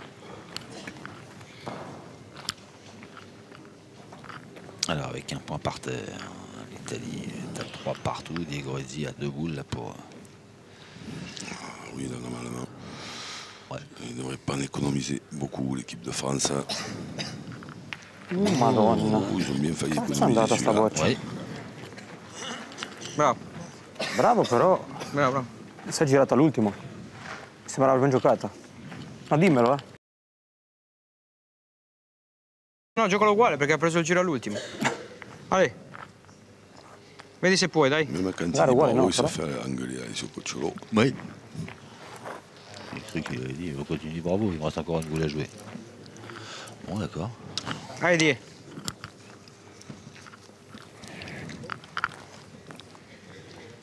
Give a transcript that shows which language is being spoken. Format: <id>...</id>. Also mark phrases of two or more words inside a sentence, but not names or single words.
<fr>Alors avec un point par terre, l'Italie est à 3 partout, Diego Rizzi à 2 boules là pour. Oui, normalement. Ouais. Ils ne devraient pas en économiser beaucoup, l'équipe de France.</fr> <it>Madonna.</it> <fr>Ils ont bien failli</fr> <it>Cazzo è andata</it> <fr>économiser</fr> <it>sta</it> <fr>celui-là.</fr> <it>boccia?</it> <fr>Oui.</fr> <it>Bravo, Bravo però. bravo, bravo. Si è girata all'ultimo. Mi sembrava ben giocata. Ma dimmelo, No, giocalo uguale perché ha preso il giro all'ultimo. Allez. Vedi se puoi, dai.</it> <fr>Même quand il</fr> <it>Guarda,</it> <fr>est</fr> <it>uguale, bravo, no,</it> <fr>il se</fr> <it>però.</it> <fr>fait engueuler avec ce Cocciolo. Oui. J'ai cru qu'il avait dit, il va continuer, bravo, il me reste encore une boule à jouer. Bon, d'accord. Allez, dis.</fr>